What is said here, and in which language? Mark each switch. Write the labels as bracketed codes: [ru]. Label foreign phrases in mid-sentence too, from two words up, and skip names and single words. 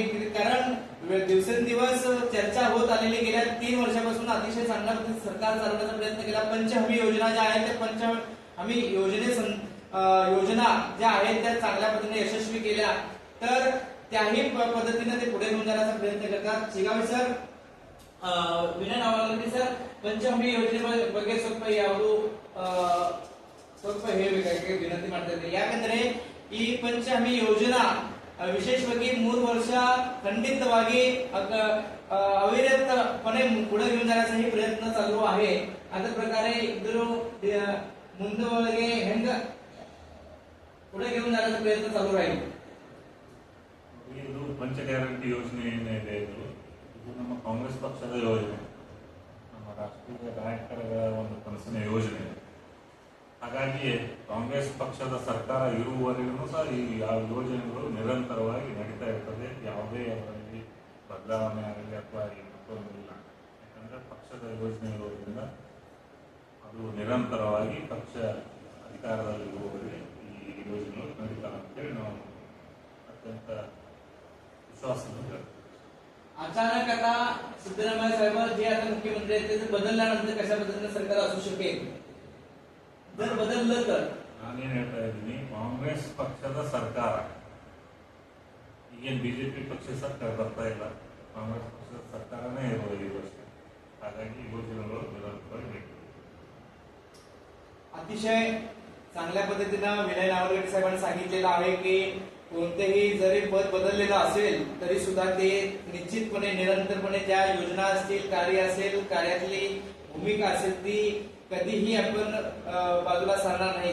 [mr] कारण दिवसेंदिवस चर्चा होत आलेली गेल्या 3 वर्षापासून अतिशय चांगल्या पद्धतीने सरकार चालवण्याचा प्रयत्न केला. पंचहमी योजना ज्या आहेत त्या पंचहमी योजना ज्या आहेत त्या चांगल्या पद्धतीने यशस्वी केल्या तर त्याही पद्धतीने ते पुढे घेऊन जाण्याचा प्रयत्न करतात. शिगावी सर, [kn] ವಿನಯ ನಾವಲಗಡಿ ಸರ್ ಪಂಚಹಮಿ ಯೋಜನೆ ಬಗ್ಗೆ ಸ್ವಲ್ಪ ಹೇಳಬೇಕಾಗಿ ವಿನಂತಿ ಮಾಡ್ತಾ ಇದ್ದೀನಿ. ಯಾಕಂದ್ರೆ ಈ ಪಂಚಹಮಿ ಯೋಜನಾ ವಿಶೇಷವಾಗಿ 3 ವರ್ಷ ಖಂಡಿತವಾಗಿ [mr] अविरतपणे पुढे घेऊन जाण्याचाही प्रयत्न चालू आहे. [kn] अशा प्रकारे इधर ಮುಂದೆ ಹೆಂಗ पुढे घेऊन जाण्याचा प्रयत्न चालू राहील. ಇದು ಪಂಚ ಗ್ಯಾರಂಟಿ ಯೋಜನೆ ಏನಿದೆ ಇದು ನಮ್ಮ ಕಾಂಗ್ರೆಸ್ ಪಕ್ಷದ ಯೋಜನೆ, ನಮ್ಮ ರಾಷ್ಟ್ರೀಯ ನಾಯಕರ ಒಂದು ಕನಸಿನ ಯೋಜನೆ. ಹಾಗಾಗಿ ಕಾಂಗ್ರೆಸ್ ಪಕ್ಷದ ಸರ್ಕಾರ ಇರುವವರೆಗೂ ಸಹ ಈ ಯಾವ ಯೋಜನೆಗಳು ನಿರಂತರವಾಗಿ ನಡೀತಾ ಇರ್ತದೆ. ಯಾವುದೇ ಅವರಲ್ಲಿ ಬದಲಾವಣೆ ಆಗಲಿ ಅಥವಾ ಮತ್ತೊಂದಿಲ್ಲ. ಯಾಕಂದ್ರೆ ಪಕ್ಷದ ಯೋಜನೆ ಇರೋದ್ರಿಂದ ಅದು ನಿರಂತರವಾಗಿ ಪಕ್ಷ ಅಧಿಕಾರದಲ್ಲಿರುವವರೆಗೆ ಈ ಯೋಜನೆಗಳು ನಡೀತಾವೆ ಅಂತೇಳಿ ನಾವು [mr] अत्यंत विश्वासाने करतो. अचानक आता सिद्धरामय्या साहेब जे आता मुख्यमंत्री आहेत ते बदलल्यानंतर कशा पद्धतीने सरकार असू शकेल जर बदललं तर? [kn] ನಾನೇನು ಹೇಳ್ತಾ ಇದ್ದೀನಿ, ಕಾಂಗ್ರೆಸ್ ಪಕ್ಷದ ಸರ್ಕಾರ ಈಗೇನು ಬಿಜೆಪಿ ಪಕ್ಷ ಸರ್ಕಾರ ಬರ್ತಾ ಇಲ್ಲ, ಕಾಂಗ್ರೆಸ್ ಪಕ್ಷದ ಸರ್ಕಾರನೇ ಇರೋದು ಈ ವರ್ಷ. ಹಾಗಾಗಿ ಯೋಜನೆಗಳು ನಿರಂತರವಾಗಿ ಬೇಕು. [mr] अतिशय चांगल्या पद्धतीनं विनय नावलगडी साहेबांनी सांगितलेलं आहे की कोणतेही जरी पद बदललेलं असेल तरी सुद्धा ते निश्चितपणे निरंतरपणे ज्या योजना असतील, कार्य असेल, कार्यातली भूमिका असेल ती कधीही आपण बाजूला सारणार नाही.